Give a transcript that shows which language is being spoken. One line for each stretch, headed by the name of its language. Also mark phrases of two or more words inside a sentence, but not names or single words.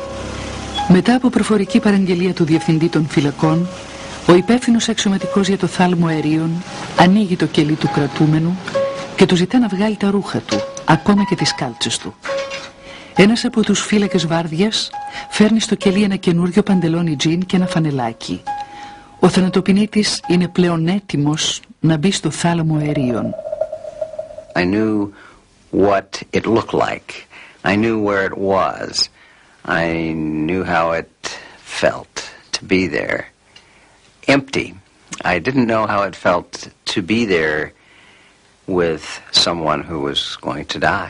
Greek: Μετά από προφορική παραγγελία του Διευθυντή των Φυλακών, ο υπεύθυνος αξιωματικός για το θάλαμο αερίων ανοίγει το κελί του κρατούμενου και του ζητά να βγάλει τα ρούχα του, ακόμα και τις κάλτσες του. Ένας από τους φύλακες βάρδιας φέρνει στο κελί ένα καινούριο παντελόνι τζιν και ένα φανελάκι. Ο θανατοποιητής είναι πλέον έτοιμος να μπει στο θάλαμο αερίων.
English: I knew what it looked like. I knew where it was. I knew how it felt to be there. Empty. I didn't know how it felt to be there with someone who was going to die.